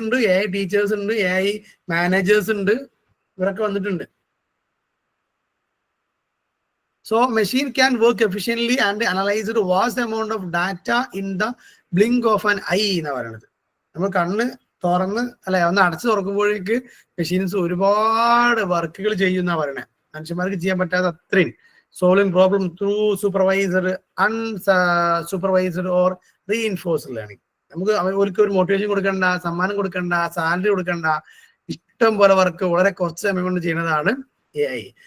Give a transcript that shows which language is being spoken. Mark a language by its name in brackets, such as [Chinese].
[Malayalam] ഉണ്ട്, AI teachers ഉണ്ട്, AI managers ഉണ്ട്, ഇവരൊക്കെ വന്നിട്ടുണ്ട്. [English] So machine can work efficiently and analyze a vast amount of data in the blink of an eye [Malayalam] എന്ന് പറയുന്നത്. നമ്മൾ കണ്ണ് തുറന്ന് അല്ലെ ഒന്ന് അടച്ചു തുറക്കുമ്പോഴേക്ക് മെഷീൻസ് ഒരുപാട് വർക്കുകൾ ചെയ്യുന്ന പറയണേ. മനുഷ്യന്മാർക്ക് ചെയ്യാൻ പറ്റാത്ത അത്രയും [English] Solving problem through supervisor, unsupervised or reinforced learning. [Malayalam] നമുക്ക് അവർക്ക് ഒരു മോട്ടിവേഷൻ കൊടുക്കണ്ട, സമ്മാനം കൊടുക്കണ്ട, സാലറി കൊടുക്കണ്ട, ഇഷ്ടം പോലെ വർക്ക് വളരെ കുറച്ച് സമയം കൊണ്ട് ചെയ്യുന്നതാണ് AI.